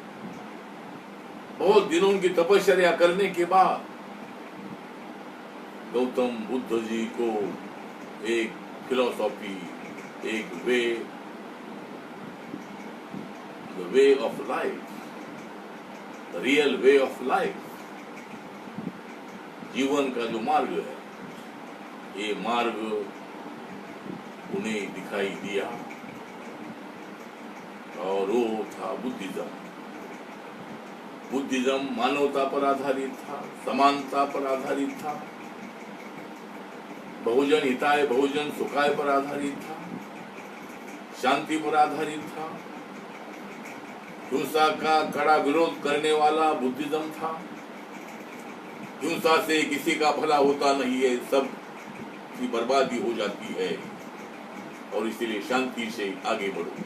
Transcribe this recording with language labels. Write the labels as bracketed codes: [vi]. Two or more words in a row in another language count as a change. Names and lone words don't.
[hi] बहुत दिनों की तपस्या करने के बाद गौतम बुद्ध जी को एक फिलॉसफी, एक [en] the way of life, the real way of life, [hi] जीवन का जो मार्ग है, ये मार्ग उन्हें दिखाई दिया और वो था बुद्धिज्म। बुद्धिज्म मानवता पर आधारित था, समानता पर आधारित था, [sa] बहुजन हिताय बहुजन सुखाय [hi] पर आधारित था, शांति पर आधारित था, हिंसा का कड़ा विरोध करने वाला बुद्धिज्म था। हिंसा से किसी का भला होता नहीं है, सब की बर्बादी हो जाती है और इसीलिए शांति से आगे बढ़ो।